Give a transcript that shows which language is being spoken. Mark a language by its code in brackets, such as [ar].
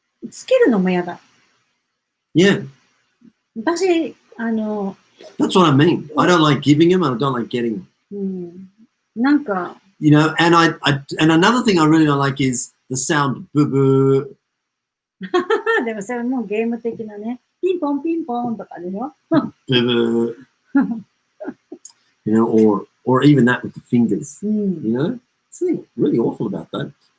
[ja] つけるのも嫌だ。 [en] Yeah. [ja] 私、 [en] That's what I mean. I don't like giving them, and I don't like getting them. [ja] なんか、 [en] You know, and and another thing I really don't like is the sound boo boo. [ja] でもそれもうゲーム的なね。ピンポンピンポンとかでしょ [en] Boo boo. You know, or even that with the fingers. You know, something really awful about that.